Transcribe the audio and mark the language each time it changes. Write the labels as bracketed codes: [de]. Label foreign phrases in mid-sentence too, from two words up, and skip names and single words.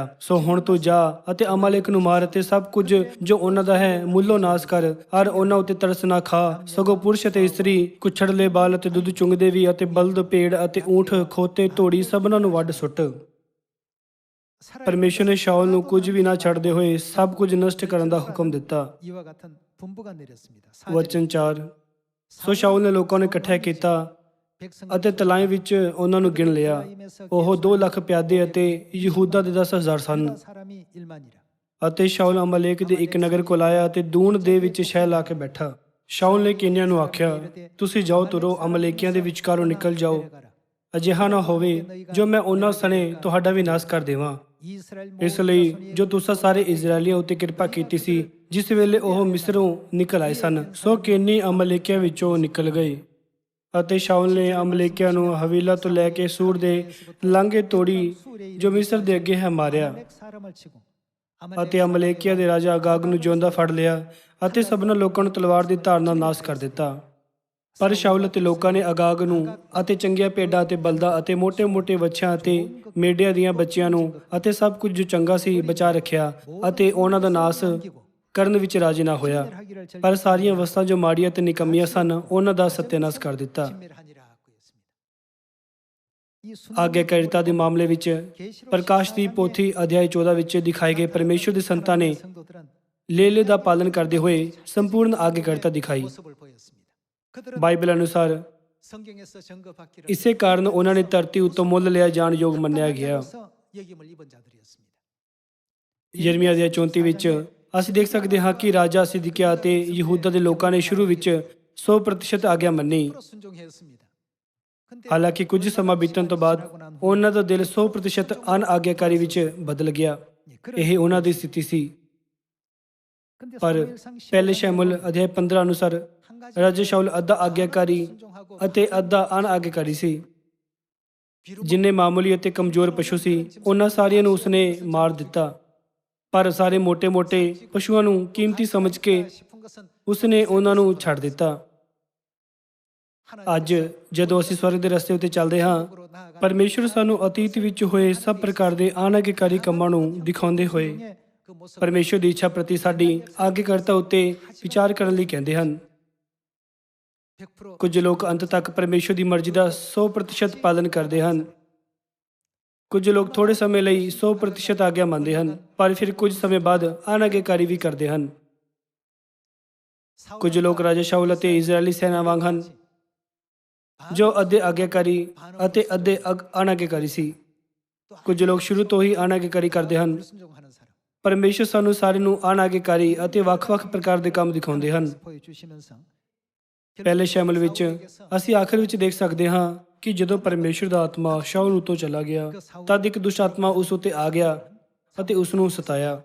[pa] ਸੋ ਹੁਣ ਤੂੰ ਜਾ ਅਤੇ ਅਮਾਲੇਕ ਨੂੰ ਮਾਰ ਅਤੇ ਸਭ ਕੁਝ ਜੋ ਉਹਨਾਂ ਦਾ ਹੈ ਮੁੱਲੋਂ ਨਾਸ ਕਰ, ਔਰ ਉਹਨਾਂ ਉੱਤੇ ਤਰਸ ਨਾ ਖਾ, ਸਗੋਂ ਪੁਰਸ਼ ਅਤੇ ਇਸਤਰੀ, ਕੁੱਛੜਲੇ ਬਾਲ ਅਤੇ ਦੁੱਧ ਚੁੰਗਦੇ ਵੀ ਅਤੇ ਬਲਦ, ਭੇਡ ਅਤੇ ਊਂਠ, ਖੋਤੇ, ਧੋੜੀ ਸਭਨਾਂ ਨੂੰ ਵੱਢ ਸੁੱਟ। ਪਰਮੇਸ਼ਰ ਨੇ ਸ਼ਾਉਲ ਨੂੰ ਕੁਝ ਵੀ ਨਾ ਛੱਡਦੇ ਹੋਏ ਸਭ ਕੁਝ ਨਸ਼ਟ ਕਰਨ ਦਾ ਹੁਕਮ ਦਿੱਤਾ। [ko] 이와 같은 분부가 내렸습니다. [pa] ਵਚਨ 4। ਸੋ ਸ਼ਾਉਲ ਨੇ ਲੋਕਾਂ ਨੂੰ ਇਕੱਠਾ ਕੀਤਾ ਅਤੇ ਤਲਾਈ ਵਿੱਚ ਉਹਨਾਂ ਨੂੰ ਗਿਣ ਲਿਆ। ਉਹ 2 ਲੱਖ ਪਿਆਦੇ ਅਤੇ ਯਹੂਦਾ ਦੇ 10,000 ਸਨ। [ko] 사람이 1만이라. [pa] ਅਤੇ ਸ਼ਾਉਲ ਅਮਲੇਕ ਦੇ ਇੱਕ ਨਗਰ ਕੋਲ ਆਇਆ ਅਤੇ ਦੂਣ ਦੇ ਵਿੱਚ ਸ਼ਹਿ ਲਾ ਕੇ ਬੈਠਾ। ਸ਼ਾਉਲ ਨੇ ਕੇਨਿਆਂ ਨੂੰ ਆਖਿਆ, ਤੁਸੀਂ ਜਾਓ, ਤੁਰੋ, ਅਮਲੇਕੀਆਂ ਦੇ ਵਿਚਕਾਰੋਂ ਨਿਕਲ ਜਾਓ। ਅਜਿਹਾ ਨਾ ਹੋਵੇ ਜੋ ਮੈਂ ਉਹਨਾਂ ਸਣੇ ਤੁਹਾਡਾ ਵੀ ਨਾਸ਼ ਕਰ ਦੇਵਾਂ। ਇਸ ਲਈ ਜੋ ਤੁਸਾਂ ਸਾਰੇ ਇਜ਼ਰਾਈਲੀਆਂ ਉੱਤੇ ਕਿਰਪਾ ਕੀਤੀ ਸੀ ਜਿਸ ਵੇਲੇ ਉਹ ਮਿਸਰੋਂ ਨਿਕਲ ਆਏ ਸਨ, ਸੋ ਕੇਨੀ ਅਮਲੇਕੀਆਂ ਵਿੱਚੋਂ ਨਿਕਲ ਗਏ। ਅਤੇ ਸ਼ਾਉਲ ਨੇ ਅਮਲੇਕੀਆਂ ਨੂੰ ਹਵੀਲਾ ਤੋਂ ਲੈ ਕੇ ਸੂਰ ਦੇ ਲਾਂਘੇ ਤੋੜੀ ਜੋ ਮਿਸਰ ਦੇ ਅੱਗੇ ਹੈ ਮਾਰਿਆ। [ko] 사람을 치고 [pa] ਅਤੇ ਅਮਲੇਕੀਆਂ ਦੇ ਰਾਜਾ ਅਗਾਗ ਨੂੰ ਜਿਉਂਦਾ ਫੜ ਲਿਆ ਅਤੇ ਸਭਨਾਂ ਲੋਕਾਂ ਨੂੰ ਤਲਵਾਰ ਦੀ ਧਾਰ ਨਾਲ ਨਾਸ਼ ਕਰ ਦਿੱਤਾ। ਪਰ ਸ਼ਾਉਲ ਅਤੇ ਲੋਕਾਂ ਨੇ ਅਗਾਗ ਨੂੰ ਅਤੇ ਚੰਗੀਆਂ ਭੇਡਾਂ ਅਤੇ ਬਲਦਾਂ ਅਤੇ ਮੋਟੇ-ਮੋਟੇ ਵੱਛਿਆਂ ਅਤੇ ਮੇਢਿਆਂ ਦੀਆਂ ਬੱਚੀਆਂ ਨੂੰ ਅਤੇ ਸਭ ਕੁਝ ਜੋ ਚੰਗਾ ਸੀ ਬਚਾ ਰੱਖਿਆ ਅਤੇ ਉਹਨਾਂ ਦਾ ਨਾਸ਼ ਕਰਨ ਵਿੱਚ ਰਾਜੀ ਨਾ ਹੋਇਆ। ਪਰ ਸਾਰੀਆਂ ਵਸਤਾਂ ਜੋ ਮਾੜੀਆਂ ਤੇ ਨਿਕੰਮੀਆਂ ਸਨ ਉਹਨਾਂ ਦਾ ਸਤਿਆਨਾਸ਼ ਕਰ ਦਿੱਤਾ। [ko] 진멸하니라 하고 있습니다. [pa] ਆਗਿਆਕਾਰੀਤਾ ਦੇ ਮਾਮਲੇ ਵਿੱਚ ਪ੍ਰਕਾਸ਼ ਦੀ ਪੋਥੀ ਅਧਿਆਇ 14 ਵਿੱਚ ਦਿਖਾਏ ਗਏ ਪਰਮੇਸ਼ਰ ਦੇ ਸੰਤਾਂ ਨੇ [ko] 성도들은 [pa] ਲੇਲੇ ਦਾ ਪਾਲਨ ਕਰਦੇ ਹੋਏ ਸੰਪੂਰਨ ਆਗਿਆਕਾਰੀਤਾ ਦਿਖਾਈ। [ko] 모습을 보였습니다. 그들은 [pa] ਬਾਈਬਲ ਅਨੁਸਾਰ [ko] 성경에서 증거받기를 [pa] ਇਸੇ ਕਾਰਨ ਉਹਨਾਂ ਨੇ ਧਰਤੀ ਉੱਤੋਂ ਮੁੱਲ ਲਿਆ ਜਾਣ ਯੋਗ ਮੰਨਿਆ ਗਿਆ। [ko] 여김을 입은 자들이었습니다. [pa] ਯਰਮੀਆ ਅਧਿਆਇ 34 ਵਿੱਚ ਅਸੀਂ ਦੇਖ ਸਕਦੇ ਹਾਂ ਕਿ ਰਾਜਾ ਸਿਦਕਿਆ ਅਤੇ ਯਹੂਦਾ ਦੇ ਲੋਕਾਂ ਨੇ ਸ਼ੁਰੂ ਵਿੱਚ 100% ਆਗਿਆ ਮੰਨੀ। [ko] 순종했습니다. 근데 [pa] ਹਾਲਾਂਕਿ ਕੁਝ ਸਮਾਂ ਬੀਤਣ ਤੋਂ ਬਾਅਦ ਉਹਨਾਂ ਦਾ ਦਿਲ 100% ਅਨਆਗਿਆਕਾਰੀ ਵਿੱਚ ਬਦਲ ਗਿਆ। ਇਹ ਉਹਨਾਂ ਦੀ ਸਥਿਤੀ ਸੀ। [ko] 근데 [pa] ਪਰ [ko] 사무엘상 [pa] ਪਹਿਲੇ ਸ਼ਮੂਏਲ ਅਧਿਆਇ 15 ਅਨੁਸਾਰ ਰਾਜਾ ਸ਼ਾਉਲ ਅੱਧਾ ਆਗਿਆਕਾਰੀ ਅਤੇ ਅੱਧਾ ਅਨਆਗਿਆਕਾਰੀ ਸੀ। ਜਿੰਨੇ ਮਾਮੂਲੀ ਅਤੇ ਕਮਜ਼ੋਰ ਪਸ਼ੂ ਸੀ ਉਹਨਾਂ ਸਾਰਿਆਂ ਨੂੰ ਉਸਨੇ ਮਾਰ ਦਿੱਤਾ। ਪਰ ਸਾਰੇ ਮੋٹے-ਮੋٹے ਪਸ਼ੂਆਂ ਨੂੰ ਕੀਮਤੀ ਸਮਝ ਕੇ [ko] 싶은 것은 [pa] ਉਸਨੇ ਉਹਨਾਂ ਨੂੰ ਛੱਡ ਦਿੱਤਾ। ਅੱਜ ਜਦੋਂ ਅਸੀਂ ਸਵਰਗ ਦੇ ਰਸਤੇ ਉੱਤੇ ਚੱਲਦੇ ਹਾਂ, ਪਰਮੇਸ਼ਰ ਸਾਨੂੰ ਅਤੀਤ ਵਿੱਚ ਹੋਏ ਸਭ ਪ੍ਰਕਾਰ ਦੇ ਅਨਾਗਿਆਕਾਰੀ ਕੰਮਾਂ ਨੂੰ ਦਿਖਾਉਂਦੇ ਹੋਏ [ko] 그 모습 [pa] ਪਰਮੇਸ਼ਰ ਦੀ ਇੱਛਾ ਪ੍ਰਤੀ ਸਾਡੀ ਆਗਿਆਕਾਰਤਾ ਉੱਤੇ ਵਿਚਾਰ ਕਰਨ ਲਈ ਕਹਿੰਦੇ ਹਨ। 100% ਕੁਝ ਲੋਕ ਅੰਤ ਤੱਕ ਪਰਮੇਸ਼ਰ ਦੀ ਮਰਜ਼ੀ ਦਾ 100% ਪਾਲਨ ਕਰਦੇ ਹਨ। ਕੁਝ ਲੋਕ ਥੋੜੇ ਸਮੇਂ ਲਈ 100% ਆਗਿਆ ਮੰਨਦੇ ਹਨ, ਪਰ ਫਿਰ ਕੁਝ ਸਮੇਂ ਬਾਅਦ ਅਨਾਗਿਆਕਾਰੀ ਵੀ ਕਰਦੇ ਹਨ। ਕੁਝ ਲੋਕ ਰਾਜਾ ਸ਼ਾਉਲ ਅਤੇ ਇਜ਼ਰਾਈਲੀ ਸੈਨਾ ਵਾਂਗ ਹਨ ਜੋ ਅੱਧੇ ਆਗਿਆਕਾਰੀ ਅਤੇ ਅੱਧੇ ਅਨਾਗਿਆਕਾਰੀ ਸੀ। ਕੁਝ ਲੋਕ ਸ਼ੁਰੂ ਤੋਂ ਹੀ ਅਨਾਗਿਆਕਾਰੀ ਕਰਦੇ ਹਨ। [ko] 순종하는 사람 [pa] ਪਰਮੇਸ਼ਰ ਸਾਨੂੰ ਸਾਰਿਆਂ ਨੂੰ ਅਨਾਗਿਆਕਾਰੀ ਅਤੇ ਵੱਖ-ਵੱਖ ਪ੍ਰਕਾਰ ਦੇ ਕੰਮ ਦਿਖਾਉਂਦੇ ਹਨ। [ko] 보여주시면서 [pa] ਪਹਿਲੇ ਸ਼ਮੂਏਲ ਵਿੱਚ ਅਸੀਂ ਆਖਰ ਵਿੱਚ ਦੇਖ ਸਕਦੇ ਹਾਂ ਕਿ ਜਦੋਂ ਪਰਮੇਸ਼ਰ ਦਾ ਆਤਮਾ ਸ਼ਾਉਲ ਉੱਤੋਂ ਚਲਾ ਗਿਆ ਤਦ ਇੱਕ ਦੁਸ਼ਟ ਆਤਮਾ ਉਸ ਉੱਤੇ ਆ ਗਿਆ ਅਤੇ ਉਸ ਨੂੰ ਸਤਾਇਆ।